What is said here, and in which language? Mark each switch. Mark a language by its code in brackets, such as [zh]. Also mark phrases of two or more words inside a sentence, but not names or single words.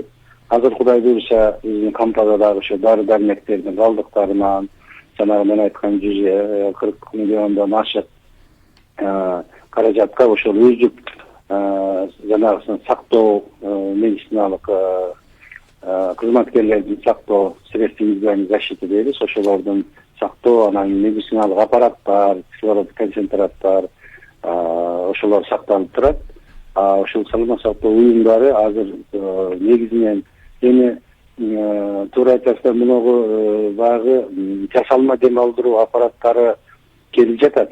[ky] Азыр Кудай буйруса биздин кампада дагы ошо дары дармектердин калдыктарынан жанагы мен айткан 140 миллиондон ашык каражатка ошол өздүк жанагысын сактоо медициналык кызматкерлердин сактоо [ru] средств индивидуальной защиты [ky] дейбиз. Ошолордун сактоо, анан медициналык аппараттар, кислород концентраттар ошолор сакталып турат. Ошол саламат сактоо уюмдары азыр негизинен эми туура айтасыздар, мунугу баягы жасалма дем алдыруу аппараттары келип жатат.